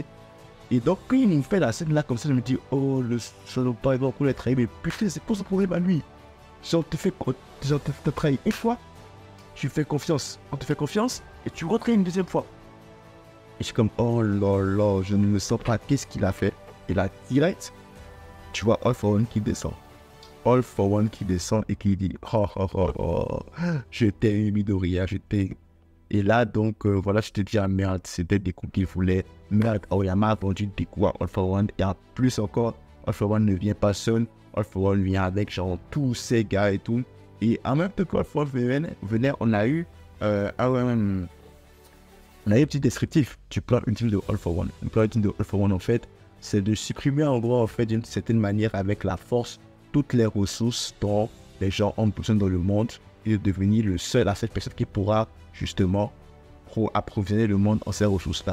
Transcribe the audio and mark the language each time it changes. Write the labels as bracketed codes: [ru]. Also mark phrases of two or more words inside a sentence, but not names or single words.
[fr] Et donc, quand il me fait la scène là comme ça, je me dis, oh, le salopard, il va encore les trahir, mais putain, c'est pas son problème à lui. Genre, te trahi une fois, tu fais confiance, on te fait confiance, et tu retrahis une deuxième fois. Et je suis comme, oh là là, je ne me sens pas, qu'est-ce qu'il a fait? Et là, direct, tu vois All for One qui descend. All for One qui descend et qui dit, oh, oh, oh, oh, je t'ai Midoriya, je t'ai... Et là, donc, voilà, je te dis, ah merde, c'était des coups qu'il voulait. Merde, Aoyama a vendu des coups à All for One. Et en plus encore, All for One ne vient pas seul. All for One vient avec, genre, tous ces gars et tout. Et en même temps que All for One venait, on a eu un petit descriptif du plan ultime de All for One. Le plan ultime de All for One, en fait, c'est de supprimer, en gros, en fait, d'une certaine manière, avec la force, toutes les ressources dont les gens ont besoin dans le monde et de devenir le seul à cette personne qui pourra justement approvisionner le monde en ces ressources-là.